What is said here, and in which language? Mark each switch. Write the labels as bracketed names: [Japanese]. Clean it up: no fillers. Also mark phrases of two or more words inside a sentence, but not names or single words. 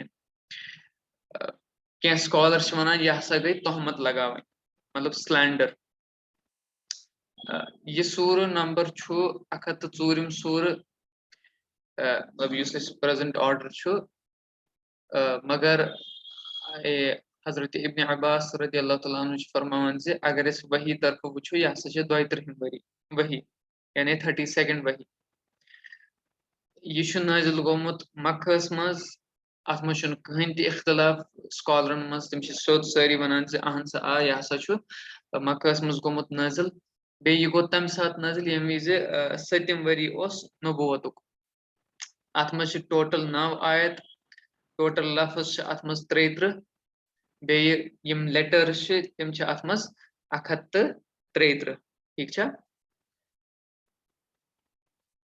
[Kashmiri] کینٛہہ سکالر چھِ وَنان یہِ ہسا گٔے تہمت لگاوٕنۍ, مطلب سلینڈر. یہِ سوٗرٕ نمبر چھُ 104 سوٗرٕ, مطلب یُس اَسہِ [English] present order [Kashmiri] چھُ. مگر حضرت ابن عباس رضی اللہ تعالیٰ عنہ چھُ فرماوان زِ اگر أسۍ وحی طرفہٕ وٕچھو, یہِ ہسا چھِ 32 ؤری وحی, یعنی 32nd وحی. یہِ چھُ نٲزِل گوٚمُت مکہس منٛز. اَتھ منٛز چھُنہٕ کٕہٕنۍ تہِ اختلاف سکالرن منٛز, تِم چھِ سیوٚد سٲری وَنان زِ اہن سا آ, یہِ ہسا چھُ مکہس منٛز گوٚمُت نٲزِل. بیٚیہِ یہِ گوٚو تَمہِ ساتہٕ نٲزِل ییٚمہِ وِزِ 7م ؤری اوس نبوتُک. اَتھ منٛز چھِ ٹوٹل 9 آیت, ٹوٹل لفظ چھِ اَتھ منٛز 33, بیٚیہِ یِم لیٹٲرٕس چھِ تِم چھِ اَتھ منٛز 133, ٹھیٖک چھا.